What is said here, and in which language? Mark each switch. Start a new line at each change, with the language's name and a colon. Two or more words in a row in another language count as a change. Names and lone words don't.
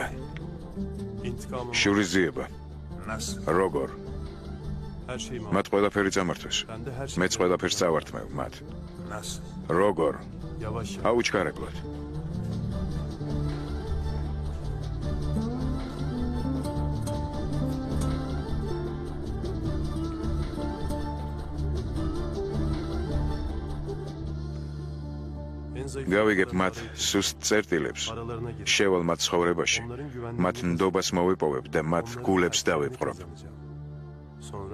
Turkish: İntikamım
Georgian: შურიზიება.
Turkish: Nasıl?
Georgian: როგორ?
Turkish: her şeyim
Georgian: მათ ყველაფერი წამართვეს.
Turkish: Ben de her şeyi
Georgian: მეც ყველაფერს წავართმევ მათ.
Turkish: Nasıl?
Georgian: როგორ?
Turkish: yavaş yavaş.
Georgian: აუჩქარებლად.
Turkish: En zayıf
Georgian: გავიგებ მათ
Turkish: noktalarına
Georgian: სუსტ წერტილებს.
Turkish: aralarına girip
Georgian: შევალ მათ ცხოვრებაში.
Turkish: onların güvenliğini
Georgian: მათ ნდობას მოვიპოვებ და მათ
Turkish: onların
Georgian: გულებს
Turkish: güvenliğini
Georgian: დავეპყრობ.
Turkish: kazanacağım. Sonra